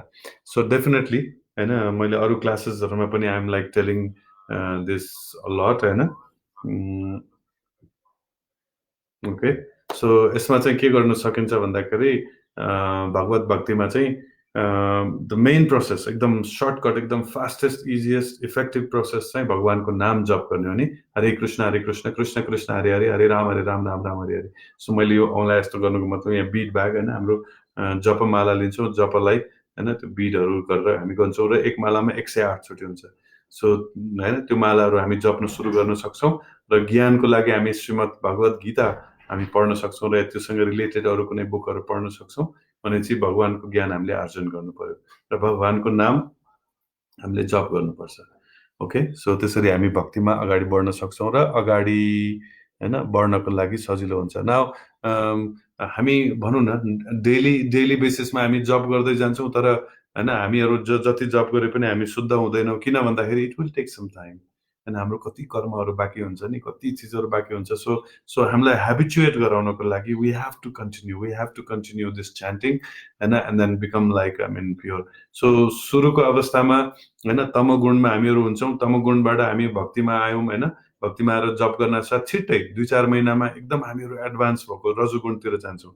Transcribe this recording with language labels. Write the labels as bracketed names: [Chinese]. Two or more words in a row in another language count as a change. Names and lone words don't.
[English] so definitely हैन, [Nepali] मैले अरू क्लासेसहरुमा पनि [English] I am like telling this a lot हैन। okay, so [Nepali] यसमा चाहिँ के गर्न सकिन्छ भन्दाखेरि भगवत भक्तिमा चाहिँ [English] the main process, [Nepali] एकदम सर्टकट, एकदम [English] fastest, easiest, effective process [Nepali] चाहिँ भगवानको नाम जप गर्ने हो नि। [Sanskrit] हरे कृष्ण कृष्ण कृष्ण हरे हरे, हरे राम राम राम हरे हरे। [Nepali] सो मैले यो औँला यस्तो गर्नुको मतलब यहाँ बिट भाग हैन, हाम्रो जपमाला लिन्छौँ, जपलाई हैन त्यो बिटहरू गरेर हामी गर्छौँ र एक मालामा 108 चोटि हुन्छ। सो हैन, त्यो मालाहरू हामी जप्न सुरु गर्न सक्छौँ र ज्ञानको लागि हामी श्रीमद् भगवत गीता हामी पढ्न सक्छौँ र त्योसँग रिलेटेड अरू कुनै बुकहरू पढ्न सक्छौँ भने चाहिँ भगवानको ज्ञान हामीले आर्जन गर्नु पर्यो र भगवानको नाम हामीले जप गर्नुपर्छ। [English] okay, so [Nepali] त्यसरी हामी भक्तिमा अगाडि बढ्न सक्छौँ र अगाडि हैन बढ्नको लागि सजिलो हुन्छ। नाउ हामी भनौँ न [English] daily basis [Nepali] हामी जप गर्दै जान्छौँ, तर हैन हामीहरू जति जप गरे पनि हामी शुद्ध हुँदैनौँ। किन भन्दाखेरि [English] it will take some time, [Nepali] हैन हाम्रो कति कर्महरू बाँकी हुन्छ नि, कति चिजहरू बाँकी हुन्छ। सो हामीलाई ह्याबिचुएट गराउनको लागि [English] we have to continue this chanting हैन, and then become like I mean pure. [Nepali] सो सुरुको अवस्थामा हैन तमोगुणमा हामीहरू हुन्छौँ, तमोगुणबाट हामी भक्तिमा आयौँ हैन, भक्तिमा आएर जप गर्न साथ छिट्टै 2-4 महिनामा एकदम हामीहरू एडभान्स भएको रजोगुणतिर जान्छौँ।